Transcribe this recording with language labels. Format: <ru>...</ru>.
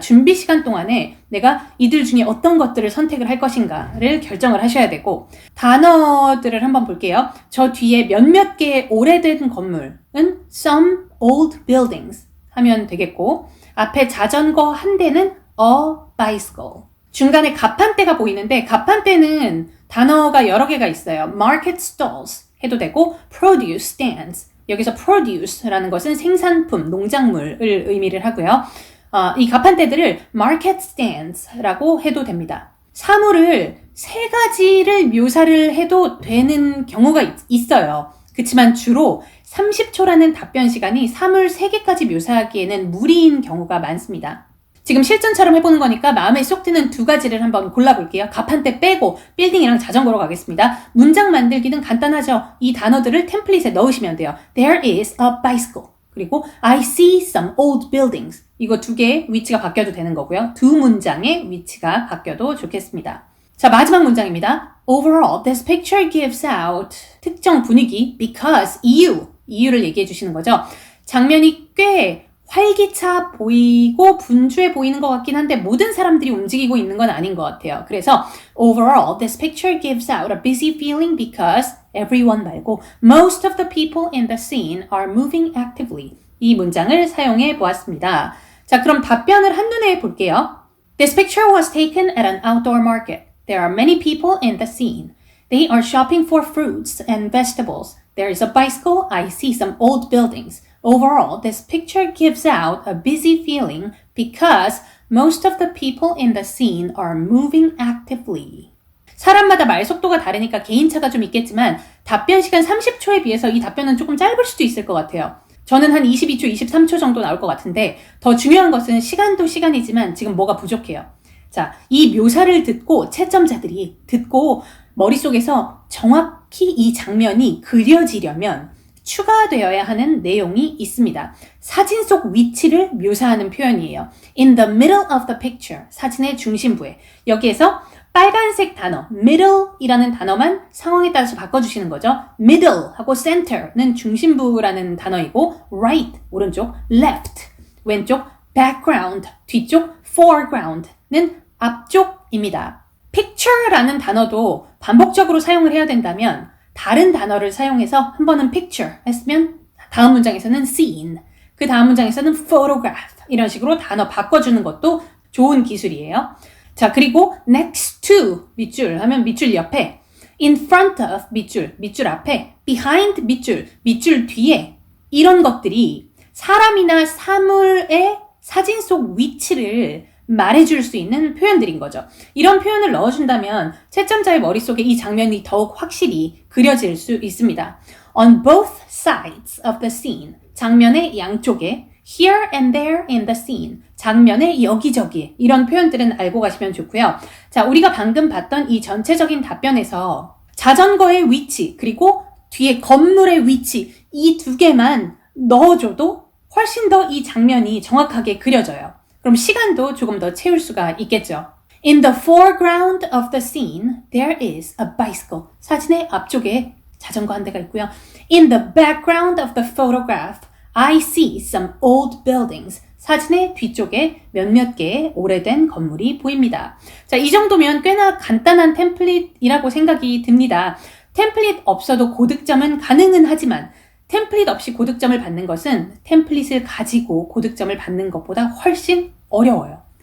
<ko>준비 시간 동안에 내가 이들 중에 어떤 것들을 선택을 할 것인가를 결정을 하셔야 되고 단어들을 한번 볼게요. 저 뒤에 몇몇 개의 오래된 건물은</ko> <en>some old buildings</en> <ko>하면 되겠고 앞에 자전거 한 대는</ko> <en>a bicycle.</en> <ko>중간에 가판대가 보이는데 가판대는 단어가 여러 개가 있어요.</ko> <en>market stalls</en> <ko>해도 되고</ko> <en>produce stands.</en> <ko>여기서 produce라는 것은 생산품, 농작물을 의미를 하고요. 이 가판대들을 market stands라고 해도 됩니다. 사물을 세 가지를 묘사를 해도 되는 경우가 있어요. 그렇지만 주로 30초라는 답변 시간이 사물 3개까지 묘사하기에는 무리인 경우가 많습니다. 지금 실전처럼 해보는 거니까 마음에 쏙 드는 두 가지를 한번 골라볼게요. 가판대 빼고 빌딩이랑 자전거로 가겠습니다. 문장 만들기는 간단하죠. 이 단어들을 템플릿에 넣으시면 돼요.</ko> <en>There is a bicycle.</en> <ko>그리고</ko> <en>I see some old buildings.</en> <ko>이거 두 개의 위치가 바뀌어도 되는 거고요. 두 문장의 위치가 바뀌어도 좋겠습니다. 자, 마지막 문장입니다.</ko> <en>Overall, this picture gives out</en> <ko>특정 분위기</ko> <en>because</en> <ko>이유를 얘기해 주시는 거죠. 장면이 꽤 활기차 보이고 분주해 보이는 것 같긴 한데 모든 사람들이 움직이고 있는 건 아닌 것 같아요. 그래서</ko> <en>overall, this picture gives out a busy feeling because everyone</en> <ko>말고</ko> <en>most of the people in the scene are moving actively.</en> <ko>이 문장을 사용해 보았습니다. 자, 그럼 답변을 한눈에 볼게요.</ko> <en>This picture was taken at an outdoor market. There are many people in the scene. They are shopping for fruits and vegetables. There is a bicycle. I see some old buildings. Overall, this picture gives out a busy feeling because most of the people in the scene are moving actively.</en> <ko>사람마다 말 속도가 다르니까 개인차가 좀 있겠지만 답변 시간 30초에 비해서 이 답변은 조금 짧을 수도 있을 것 같아요. 저는 한 22초, 23초 정도 나올 것 같은데 더 중요한 것은 시간도 시간이지만 지금 뭐가 부족해요. 자, 이 묘사를 듣고 채점자들이 듣고 머릿속에서 정확히 이 장면이 그려지려면 추가되어야 하는 내용이 있습니다. 사진 속 위치를 묘사하는 표현이에요.</ko> <en>In the middle of the picture,</en> <ko>사진의 중심부에. 여기에서 빨간색 단어, middle이라는 단어만 상황에 따라서 바꿔주시는 거죠. middle 하고 center는 중심부라는 단어이고 right, 오른쪽, left, 왼쪽, background, 뒤쪽, foreground는 앞쪽입니다. picture라는 단어도 반복적으로 사용을 해야 된다면 다른 단어를 사용해서 한 번은 picture 했으면 다음 문장에서는 scene, 그 다음 문장에서는 photograph 이런 식으로 단어 바꿔주는 것도 좋은 기술이에요. 자, 그리고</ko> <en>next to</en> <ko>밑줄 하면 밑줄 옆에,</ko> <en>in front of</en> <ko>밑줄 앞에, behind 밑줄 뒤에 이런 것들이 사람이나 사물의 사진 속 위치를 말해줄 수 있는 표현들인 거죠. 이런 표현을 넣어준다면 채점자의 머릿속에 이 장면이 더욱 확실히 그려질 수 있습니다.</ko> <en>On both sides of the scene,</en> <ko>장면의 양쪽에,</ko> <en>here and there in the scene,</en> <ko>장면의 여기저기 이런 표현들은 알고 가시면 좋고요. 자, 우리가 방금 봤던 이 전체적인 답변에서 자전거의 위치 그리고 뒤에 건물의 위치 이 두 개만 넣어줘도 훨씬 더 이 장면이 정확하게 그려져요. 그럼 시간도 조금 더 채울 수가 있겠죠.</ko> <en>In the foreground of the scene, there is a bicycle.</en> <ko>사진의 앞쪽에 자전거 한 대가 있고요.</ko> <en>In the background of the photograph, I see some old buildings.</en> <ko>사진의 뒤쪽에 몇몇 개의 오래된 건물이 보입니다. 자, 이 정도면 꽤나 간단한 템플릿이라고 생각이 듭니다. 템플릿 없어도 고득점은 가능은 하지만 템플릿 없이 고득점을 받는 것은 템플릿을 가지고 고득점을 받는 것보다 훨씬 어려워요.</ko>